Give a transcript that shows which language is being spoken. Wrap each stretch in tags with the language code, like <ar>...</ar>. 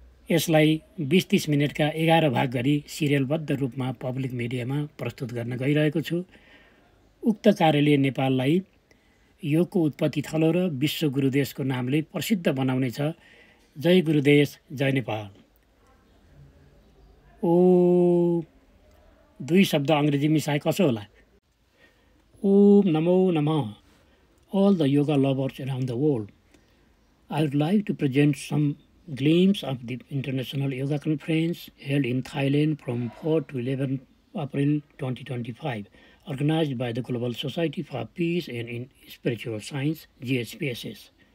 <ne>यसलाई 20-30 मिनटका 11 भाग गरी सिरियलबद्ध रूपमा पब्लिक मिडियामा प्रस्तुत गर्न गइरहेको छु। उक्त कार्यले नेपाललाई योगको उत्पत्ति थलो र विश्व गुरुदेशको नामले प्रसिद्ध बनाउनेछ। जय गुरुदेश, जय नेपाल। ओ 2 शब्द अंग्रेजी मिसाए कसो होला? ओम नमो नमः।</ne> <en>All the yoga lovers around the world, I would like to present some glimpse of the International Yoga Conference held in Thailand from 4 to 11 April 2025, organized by the Global Society for Peace and in Spiritual Science, GSPSS.</en>